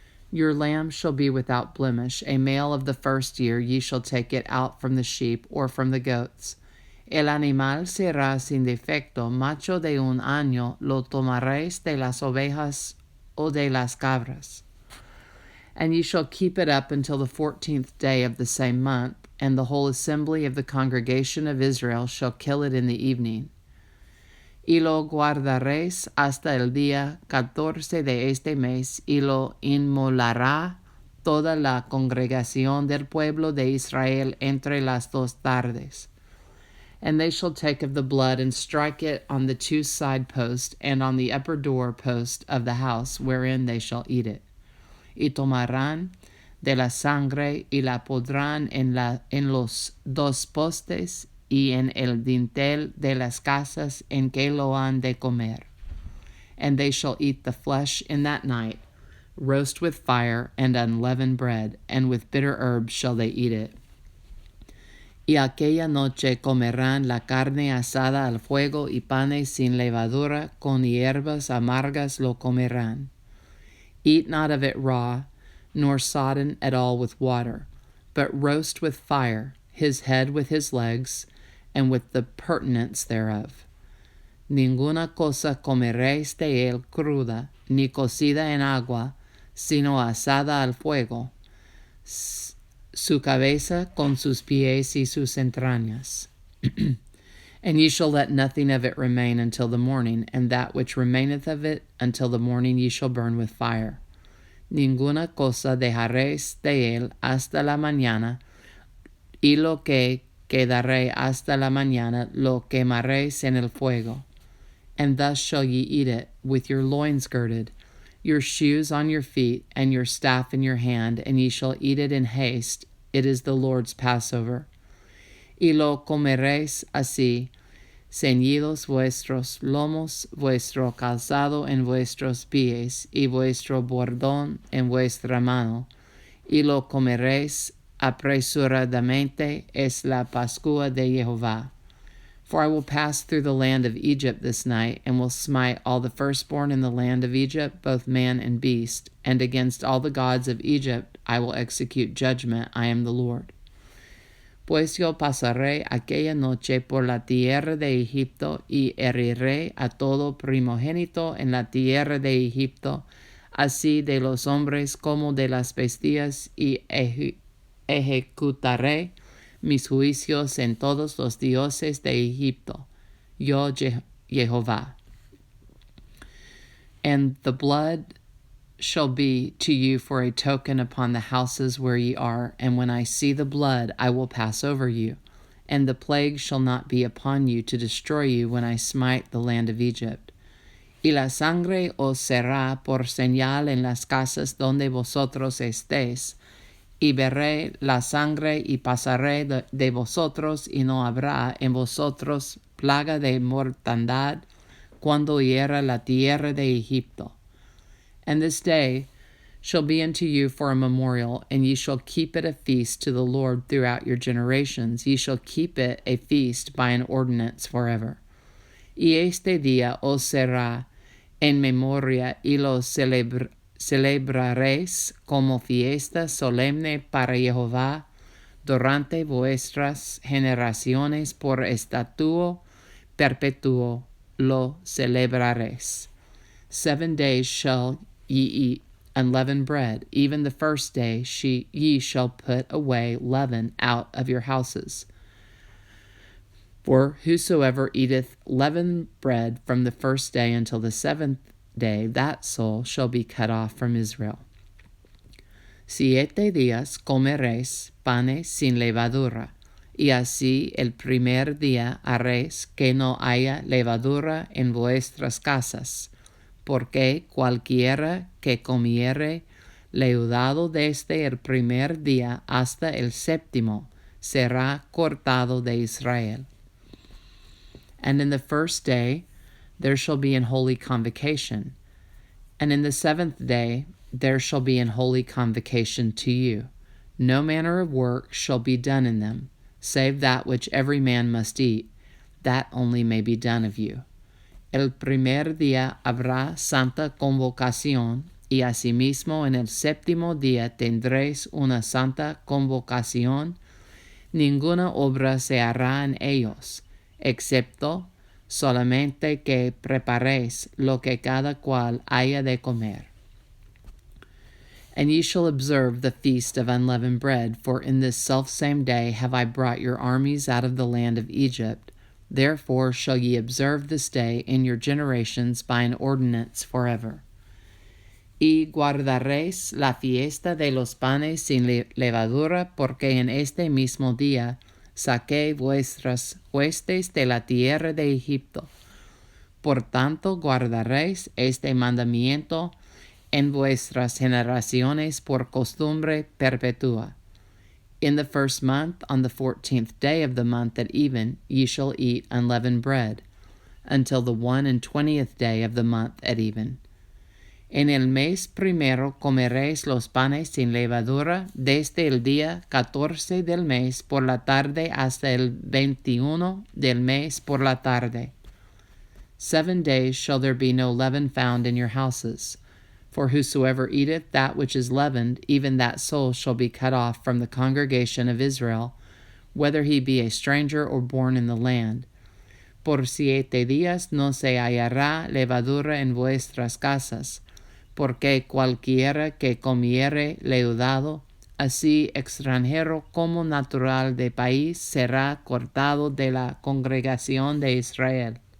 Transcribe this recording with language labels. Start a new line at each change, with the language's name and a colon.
English: Your lamb shall be without blemish, a male of the first year. Ye shall take it out from the sheep or from the goats.
Spanish: El animal será sin defecto, macho de un año, lo tomaréis de las ovejas o de las cabras.
English: And ye shall keep it up until the 14th day of the same month, and the whole assembly of the congregation of Israel shall kill it in the evening.
Spanish: Y lo guardaréis hasta el día 14 de este mes, y lo inmolará toda la congregación del pueblo de Israel entre las dos tardes.
English: And they shall take of the blood and strike it on the two side posts and on the upper door post of the house wherein they shall eat it.
Spanish: Y tomarán de la sangre y la pondrán en los dos postes y en el dintel de las casas en que lo han de comer.
English: And they shall eat the flesh in that night, roast with fire and unleavened bread, and with bitter herbs shall they eat it.
Spanish: Y aquella noche comerán la carne asada al fuego y panes sin levadura, con hierbas amargas lo comerán.
English: Eat not of it raw, nor sodden at all with water, but roast with fire, his head with his legs, and with the purtenance thereof.
Spanish: Ninguna cosa comeréis de él cruda, ni cocida en agua, sino asada al fuego, su cabeza con sus pies y sus entrañas.
English: And ye shall let nothing of it remain until the morning, and that which remaineth of it until the morning ye shall burn with fire.
Spanish: Ninguna cosa dejaréis de él hasta la mañana, y lo que quedaré hasta la mañana lo quemaréis en el fuego.
English: And thus shall ye eat it, with your loins girded, your shoes on your feet, and your staff in your hand, and ye shall eat it in haste. It is the Lord's Passover.
Spanish: Y lo comeréis así, ceñidos vuestros lomos, vuestro calzado en vuestros pies, y vuestro bordón en vuestra mano, y lo comeréis apresuradamente. Es la Pascua de Jehová.
English: For I will pass through the land of Egypt this night, and will smite all the firstborn in the land of Egypt, both man and beast, and against all the gods of Egypt I will execute judgment. I am the Lord.
Spanish: Pues yo pasaré aquella noche por la tierra de Egipto, y heriré a todo primogénito en la tierra de Egipto, así de los hombres como de las bestias, y ejecutaré mis juicios en todos los dioses de Egipto. Yo, Jehová.
English: And the blood shall be to you for a token upon the houses where ye are, and when I see the blood I will pass over you, and the plague shall not be upon you to destroy you when I smite the land of Egypt.
Spanish: Y la sangre os será por señal en las casas donde vosotros estéis, y veré la sangre y pasaré de vosotros, y no habrá en vosotros plaga de mortandad cuando hiera la tierra de Egipto.
English: And this day shall be unto you for a memorial, and ye shall keep it a feast to the Lord throughout your generations. Ye shall keep it a feast by an ordinance forever.
Spanish: Y este día os será en memoria y lo celebraréis como fiesta solemne para Jehová durante vuestras generaciones por estatuto perpetuo lo celebraréis.
English: 7 days shall ye eat unleavened bread, even the first day ye shall put away leaven out of your houses. For whosoever eateth leavened bread from the first day until the 7th day, that soul shall be cut off from Israel.
Spanish: 7 días comeréis panes sin levadura, y así el primer día haréis que no haya levadura en vuestras casas, porque cualquiera que comiere leudado desde el primer día hasta el séptimo será cortado de Israel.
English: And in the first day there shall be an holy convocation, and in the 7th day there shall be an holy convocation to you. No manner of work shall be done in them, save that which every man must eat, that only may be done of you.
Spanish: El primer día habrá santa convocación, y asimismo en el séptimo día tendréis una santa convocación. Ninguna obra se hará en ellos, excepto solamente que preparéis lo que cada cual haya de comer.
English: And ye shall observe the feast of unleavened bread, for in this selfsame day have I brought your armies out of the land of Egypt. Therefore shall ye observe this day in your generations by an ordinance forever.
Spanish: Y guardaréis la fiesta de los panes sin levadura, porque en este mismo día saqué vuestras huestes de la tierra de Egipto. Por tanto guardaréis este mandamiento en vuestras generaciones por costumbre perpetua.
English: In the first month, on the 14th day of the month at even, ye shall eat unleavened bread, until the 21st day of the month at even.
Spanish: En el mes primero comeréis los panes sin levadura, desde el día 14 del mes por la tarde hasta el 21 del mes por la tarde.
English: 7 days shall there be no leaven found in your houses. For whosoever eateth that which is leavened, even that soul shall be cut off from the congregation of Israel, whether he be a stranger or born in the land.
Spanish: Por 7 días no se hallará levadura en vuestras casas, porque cualquiera que comiere leudado, así extranjero como natural de país, será cortado de la congregación de Israel.